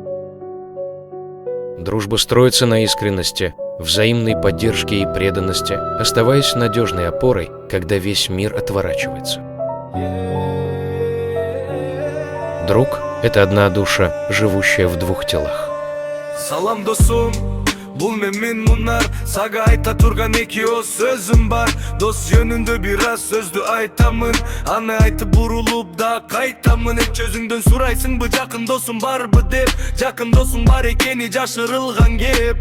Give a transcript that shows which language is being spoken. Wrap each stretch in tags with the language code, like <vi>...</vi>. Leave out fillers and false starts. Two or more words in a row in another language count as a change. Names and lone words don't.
<ru>Дружба строится на искренности, взаимной поддержке и преданности, оставаясь надежной опорой, когда весь мир отворачивается. Друг – это одна душа, живущая в двух телах.</ru> <ky>Салам досум, бул мен мунар, сага айта турган эки о сөзүм бар. Дос жөнүндө бир аз сөздү айтамын, аны айтып бурулуп да кайтамын. Эч өзүңдөн сурайсыңбы жакын досуң барбы деп, жакын досуң бар экени жашырылган кеп.</ky>